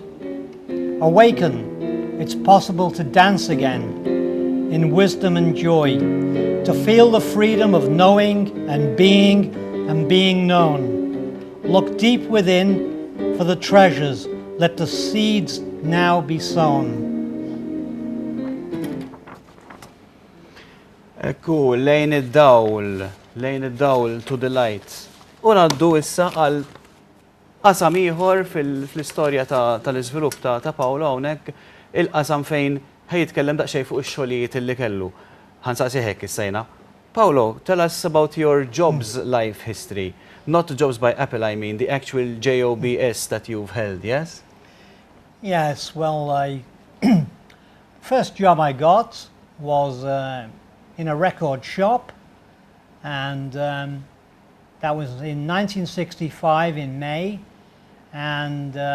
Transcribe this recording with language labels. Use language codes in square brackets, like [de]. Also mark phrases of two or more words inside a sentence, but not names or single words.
[en] Awaken, it's possible to dance again in wisdom and joy, to feel the freedom of knowing and being known. Look deep within for the treasures, let the seeds now be sown. [mt] Ekku, lejn id-dawl, [en] to the light. [mt] U ngħaddu issa għal qasam ieħor fl-istorja tal-iżvilupp ta' Paolo hawnhekk, il-qasam fejn ħajitkellem daqsxejn fuq ix-xogħlijiet illi kellu. Ħansaqsi hekk issejna. Paolo, [en] tell us about your jobs life history. Not jobs by Apple, I mean, the actual jobs that you've held, yes? Yes, well, first job I got was in a record shop, and that was in 1965 in May, and